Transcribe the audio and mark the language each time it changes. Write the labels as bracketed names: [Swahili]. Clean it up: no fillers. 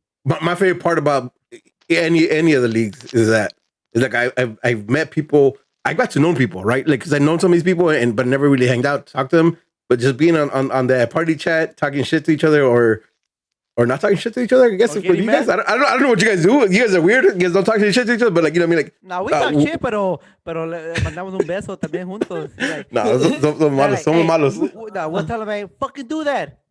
[English] My favorite part about any of the leagues is like I've met people. I got to know people, right? Like because I know some of these people, but never really hanged out, talked to them. But just being on the party chat, talking shit to each other, or not talking shit to each other. I guess for you guys, I don't know what you guys do. You guys are weird. You guys don't talk shit to each other, but like you know what I mean. Like no, we talk shit, [Spanish] pero le mandamos un beso también juntos. [English] Like, [Spanish] no, somos malos. Somos malos. [English] We'll tell them, fucking do that.